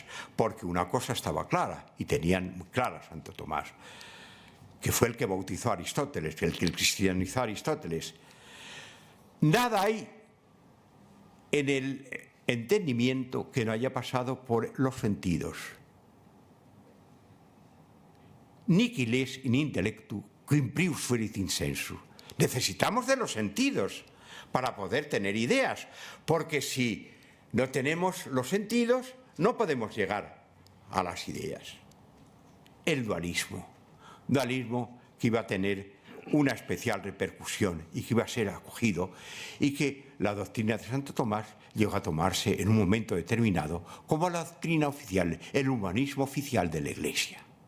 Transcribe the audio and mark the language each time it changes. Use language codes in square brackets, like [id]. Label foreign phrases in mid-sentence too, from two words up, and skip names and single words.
[es] Porque una cosa estaba clara, y tenían muy clara Santo Tomás, que fue el que bautizó a Aristóteles, el que cristianizó a Aristóteles. Nada hay en el entendimiento que no haya pasado por los sentidos. [la] Nihil in intellectu quim prius fuerit in sensu. [es] Necesitamos de los sentidos para poder tener ideas, porque si no tenemos los sentidos, no podemos llegar a las ideas. El dualismo que iba a tener una especial repercusión y que iba a ser acogido, y que la doctrina de Santo Tomás llegó a tomarse en un momento determinado como la doctrina oficial, el humanismo oficial de la Iglesia.